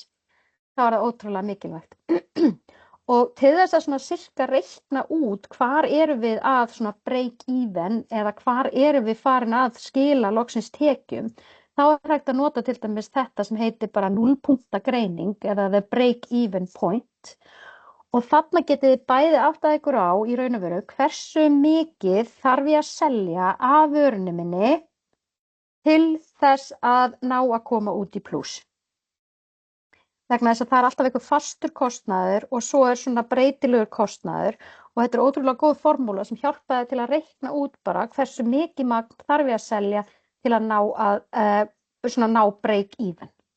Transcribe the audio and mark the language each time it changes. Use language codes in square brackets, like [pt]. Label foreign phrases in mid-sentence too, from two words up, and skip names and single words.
[is] Það er ótrúlega mikilvægt. Og til þess að svona sirka reikna út hvar erum við að svona [en] break even [is] eða hvar erum við farin að skila loksins tekjum, þá er hægt að nota til dæmis þetta sem heitir bara núllpunktagreining eða [en] the break even point. [is] Og þarna getið þið bæði áttað ykkur á í raun og veru hversu mikið þarf ég að selja af vörunni minni til þess að ná að koma út í plús. Vegna þess að það er alltaf einhver fastur kostnaður og svo er svona breytilegur kostnaður og þetta er ótrúlega góð formúla sem hjálpaði til að reikna út bara hversu mikið magn þarf ég að selja til að ná [en] break even.